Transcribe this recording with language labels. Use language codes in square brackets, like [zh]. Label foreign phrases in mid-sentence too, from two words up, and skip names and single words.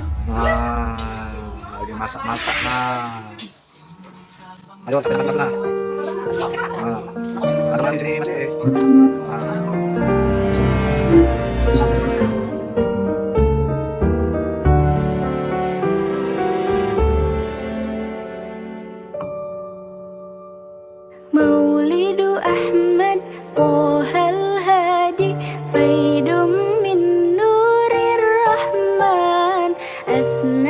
[bjn] Nah, lagi masak-masak. Nah, ayo sampai tempat lah. Nah, ada di sini masih. Nah. [ar] مولد أحمد طه الهادي فيض من نور الرحمن أثنى